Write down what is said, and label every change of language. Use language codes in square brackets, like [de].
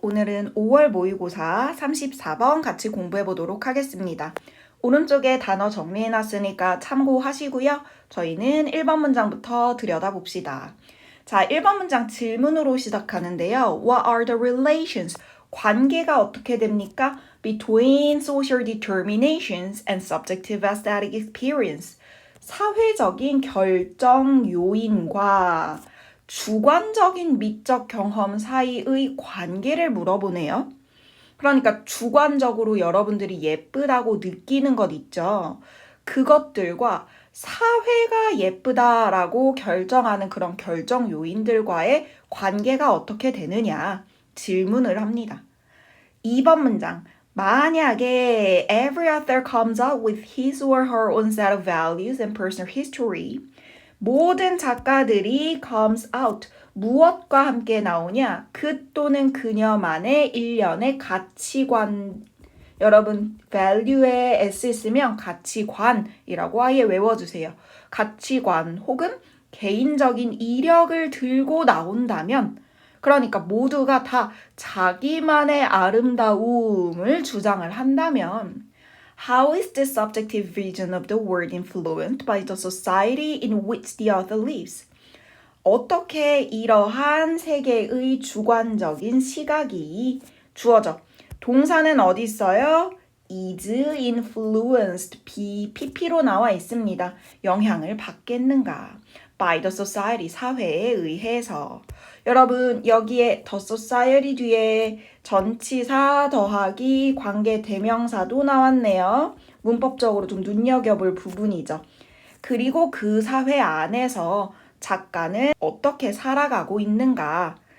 [ko] 오늘은 5월 모의고사 34번 같이 공부해 보도록 하겠습니다. 오른쪽에 단어 정리해 놨으니까 참고하시고요. 저희는 1번 문장부터 들여다봅시다. 자, 1번 문장 질문으로 시작하는데요. [en] What are the relations? [ko] 관계가 어떻게 됩니까? [en] Between social determinations and subjective aesthetic experience. [ko] 사회적인 결정 요인과 주관적인 미적 경험 사이의 관계를 물어보네요. 그러니까 주관적으로 여러분들이 예쁘다고 느끼는 것 있죠. 그것들과 사회가 예쁘다라고 결정하는 그런 결정 요인들과의 관계가 어떻게 되느냐 질문을 합니다. 2번 문장. 만약에 [en] every author comes up with his or her own set of values and personal history. [ko] 모든 작가들이 [en] comes out [ko] 무엇과 함께 나오냐? 그 또는 그녀만의 일련의 가치관. 여러분 value에 s 있으면 가치관이라고 아예 외워주세요. 가치관 혹은 개인적인 이력을 들고 나온다면 그러니까 모두가 다 자기만의 아름다움을 주장을 한다면 [en] How is the subjective vision of the world influenced by the society in which the author lives? [ko] 어떻게 이러한 세계의 주관적인 시각이 주어져? 동사는 어디 있어요? [en] is influenced, [ko] PP로 나와 있습니다. 영향을 받겠는가? [en] by the society, [ko] 사회에 의해서. 여러분 여기에 [en] the society [ko] 뒤에 전치사 더하기 관계 대명사도 나왔네요. 문법적으로 좀 눈여겨볼 부분이죠. 그리고 그 사회 안에서 작가는 어떻게 살아가고 있는가.